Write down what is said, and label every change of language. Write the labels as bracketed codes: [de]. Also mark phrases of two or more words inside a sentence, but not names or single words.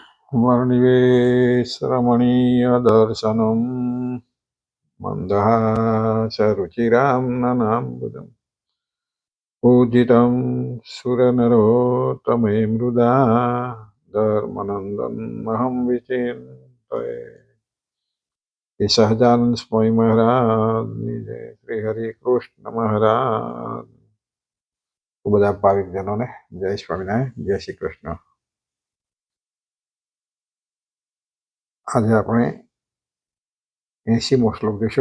[sa] वर्णिवेशरमणीयदर्शनं मन्दहासरुचिरां ननाम्बुजं पूजितं सुरनरोत्तमे मृदा धर्मनन्दनमहं विचिन्तये। [gu] ये સહજાનંદ સ્વામી મહારાજની જય, શ્રી હરિ કૃષ્ણ મહારાજ. બધા ભાવિકજનોને જય સ્વામિનારાયણ, જય શ્રી કૃષ્ણ. આજે આપણે 80મો શ્લોક જોઈશું.